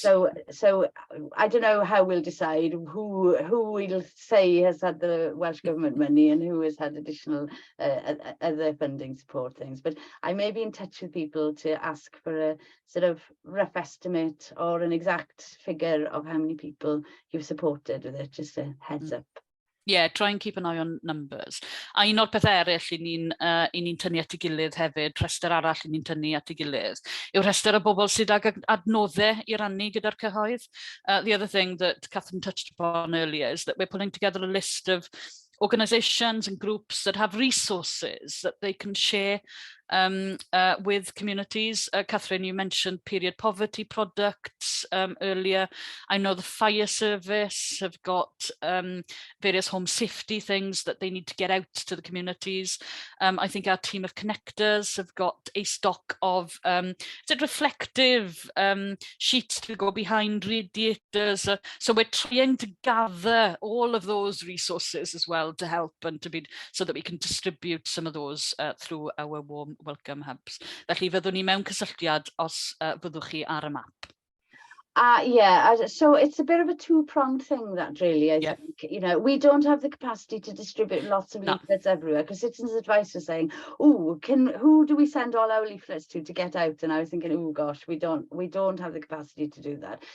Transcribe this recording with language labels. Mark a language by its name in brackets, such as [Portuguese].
[English] So I don't know how we'll decide who we'll say has had the Welsh Government money and who has had additional other funding support things. But I may be in touch with people to ask for a sort of rough estimate or an exact figure of how many people you've supported with it, just a heads up. Yeah, try and keep an eye on numbers. [Welsh] A un o'r pethau eraill i ni'n tynnu at ei gilydd hefyd, rhestr arall i ni'n tynnu at ei gilydd, yw rhestr o bobl sydd ag adnoddau i rannu gyda'r cyhoedd. [English] The other thing that Catherine touched upon earlier is that we're putting together a list of organisations and groups that have resources that they can share with communities. Catherine, you mentioned period poverty products earlier. I know the fire service have got various home safety things that they need to get out to the communities. I think our team of connectors have got a stock of reflective sheets to go behind radiators. So we're trying to gather all of those resources as well to help and to be so that we can distribute some of those through our warm welcome hubs. [Welsh] Felly fyddwn ni mewn cysylltiad os fyddwch chi ar y map. [English] Yeah, so it's a bit of a two-pronged thing, that really, I Yeah. think. You know, we don't have the capacity to distribute lots of No. leaflets everywhere, because Citizens Advice was saying, oh, who do we send all our leaflets to get out? And I was thinking, oh gosh, we don't have the capacity to do that.